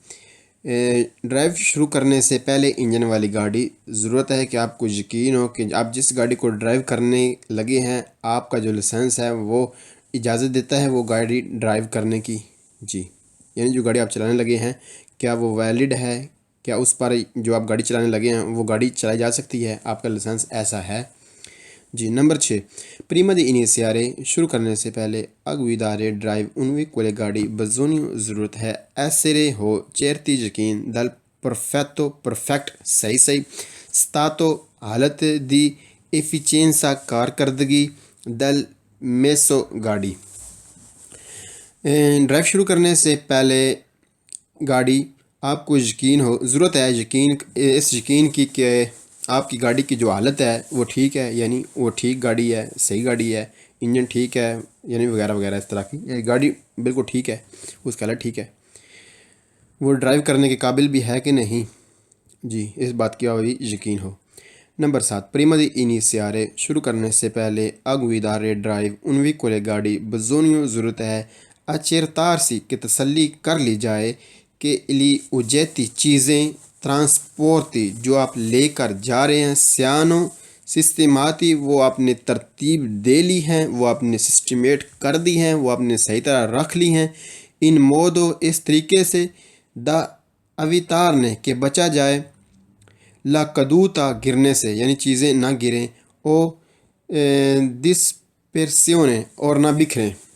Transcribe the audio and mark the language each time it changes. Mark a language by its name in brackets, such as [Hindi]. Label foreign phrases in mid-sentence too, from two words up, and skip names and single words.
[Urdu] ڈرائیو شروع کرنے سے پہلے انجن والی گاڑی ضرورت ہے کہ آپ کو یقین ہو کہ آپ جس گاڑی کو ڈرائیو کرنے لگے ہیں آپ کا جو لائسنس ہے وہ اجازت دیتا ہے وہ گاڑی ڈرائیو کرنے کی۔ جی، یعنی جو گاڑی آپ چلانے لگے ہیں کیا وہ ویلڈ ہے، کیا اس پر جو آپ گاڑی چلانے لگے ہیں وہ گاڑی چلائی جا سکتی ہے، آپ کا لائسنس ایسا ہے۔ جی، نمبر 6، [Italian] prima di iniziare [Urdu] شروع کرنے سے پہلے [Italian] a guidare drive un veicolo گاڑی bisogna [Urdu] ضرورت ہے [Italian] essere ہو certi یقین dal perfetto صحیح stato حالت دی efficienza کارکردگی del mezzo گاڑی۔ [Urdu] ڈرائیو شروع کرنے سے پہلے گاڑی آپ کو یقین ہو، ضرورت ہے اس یقین کی کہ آپ کی گاڑی کی جو حالت ہے وہ ٹھیک ہے، یعنی وہ ٹھیک گاڑی ہے، صحیح گاڑی ہے، انجن ٹھیک ہے، یعنی وغیرہ وغیرہ اس طرح کی گاڑی بالکل ٹھیک ہے، اس کا حالت ٹھیک ہے، وہ ڈرائیو کرنے کے قابل بھی ہے کہ نہیں۔ جی، اس بات کی بھی یقین ہو۔ نمبر 7، [Italian] prima di iniziare [Urdu] شروع کرنے سے پہلے [Italian] a guidare [Urdu] drive [Italian] un veicolo [Urdu] گاڑی bisogna ضرورت ہے accertarsi کہ تسلی کر لی جائے کہ [Italian] gli oggetti [Urdu] چیزیں ٹرانسپورتی جو آپ لے کر جا رہے ہیں [Italian] siano sistemati [Urdu] وہ آپ نے ترتیب دے لی ہیں، وہ آپ نے سسٹمیٹ کر دی ہیں، وہ آپ نے صحیح طرح رکھ لی ہیں، [Italian] in modo [Urdu] اس طریقے سے [Italian] da evitarne [Urdu] کہ بچا جائے [Italian] la caduta [Urdu] گرنے سے، یعنی چیزیں نہ گریں، [Italian] o dispersione [Urdu] اور نہ بکھریں۔